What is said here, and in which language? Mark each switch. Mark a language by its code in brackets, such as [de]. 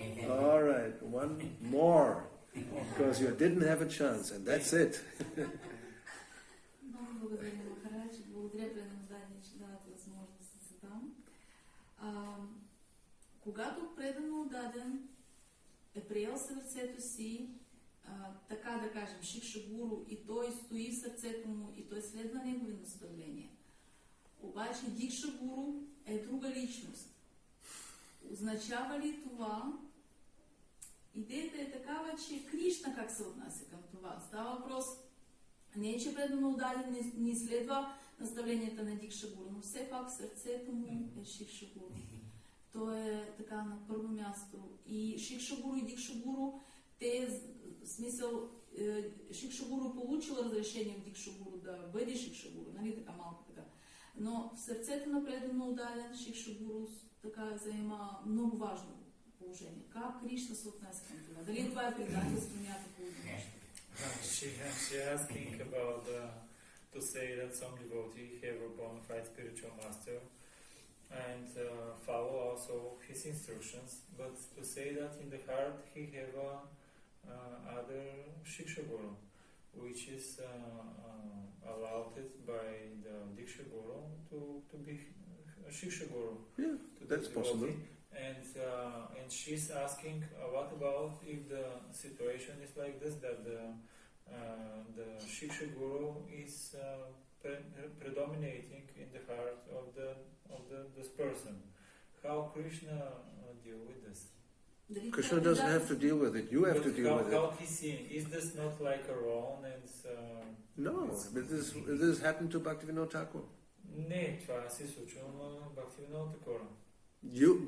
[en] All right, one more, because you didn't have a chance, and that's it. [bg] Много благодаря, Махарадж. Благодаря преданодание, че давате възможност да се задам. Когато предано даден е приел сърцето си, така да кажем, Шикша-гуру, и той стои в сърцето му, и той следва негови наставления. Обаче дикша-гуру е друга личност. Означава ли това? Идеята е такава, че Кришна как се отнася към това? Става въпрос, не че предано даден не следва наставленията на дикша-гуру, но все пак в сърцето му е Шикша-гуру. То е така на първо място. И Шикша-гуру и дикша-гуру, те, в смисъл, Шикша-гуру получил разрешение от дикша-гуру да бъде Шикша-гуру, нали така малко така. Но в сърцето на предано отдаден Шикша-гуру така заема много важно положение. Как Кришна се отнесе към това? Дали това е предателство някакво нещо? [en] She asking about to say that some devotee have a bona fide spiritual master and follow also his instructions, but to say that in the heart he have other Siksha-guru, which is allowed by the diksa-guru to be a Siksha-guru. Yeah, that's possible. And she's asking, what about if the situation is like this, that the Siksha-guru is predominating in the heart of this person? How Krishna deal with this? Krishna doesn't have to deal with it. You have to deal with it. How he seeing? Is this not like a wrong? No, but this happened to Bhakti-yoga Thakur. [bg] Не, това се случило на Бхакти-yoga Thakur.